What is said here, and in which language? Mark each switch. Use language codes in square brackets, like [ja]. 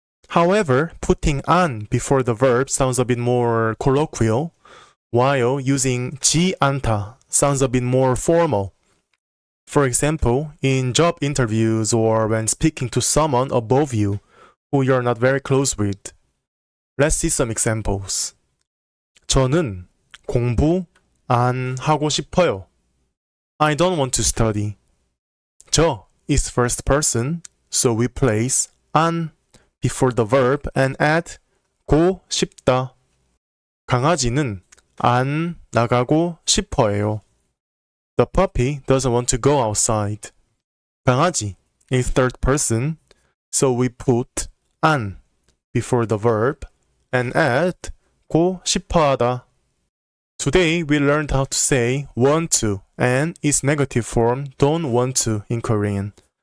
[en] However, putting 안 before the verb sounds a bit more colloquial, while using 지 않다 sounds a bit more formal. For example, in job interviews or when speaking to someone above you who you're not very close with. Let's see some examples. [ko] 저는 공부 안 하고 싶어요. [en] I don't want to study. 저 is first person, so we place 안 before the verb and add 고 싶다. [ko] 강아지는 안 나가고 싶어 해요. [en] The puppy doesn't want to go outside. 강아지 is third person, so we put an before the verb and add 고 싶어하다. Today we learned how to say want to and its negative form don't want to in Korean.